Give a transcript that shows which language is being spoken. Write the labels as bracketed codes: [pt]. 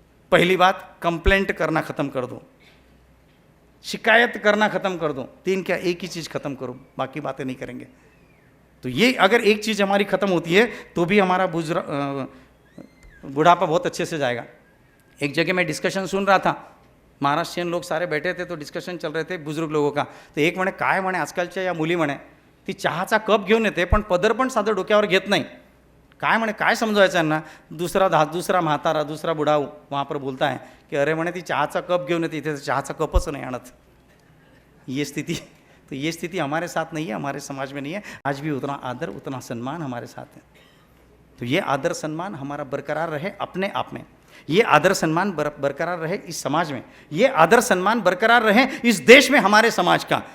[hi] पहली बात, कंप्लेंट करना खत्म कर दो, शिकायत करना खत्म कर दो। 3 क्या, एक ही चीज़ खत्म करो, बाकी बातें नहीं करेंगे। तो ये अगर एक चीज़ हमारी खत्म होती है तो भी हमारा बुढ़ापा बहुत अच्छे से जाएगा। एक जगह मैं डिस्कशन सुन रहा था, महाराष्ट्रीयन लोग सारे बैठे थे तो डिस्कशन चल रहे थे बुजुर्ग लोगों का। [mr] तो एक म्हणे, काय म्हणे आजकालच्या या मुली म्हणे ती चहाचा कप घेऊन येते पण पदर पण साधं डोक्यावर घेत नाही। काय म्हणे, काय समजवायचं यांना? दूसरा म्हातारा, [hi] दूसरा बुढ़ा वहाँ पर बोलता है कि [mr] अरे म्हणे ती चहाचा कप घेऊन येते, इथे चहाचा कपच नाही आणत। [hi] ये स्थिति, तो ये स्थिति हमारे साथ नहीं है, हमारे समाज में नहीं है। आज भी उतना आदर उतना सम्मान हमारे साथ है। तो ये आदर सम्मान हमारा बरकरार रहे अपने आप में, ये आदर सम्मान बरकरार रहे इस समाज में, ये आदर सम्मान बरकरार रहे इस देश में हमारे समाज का।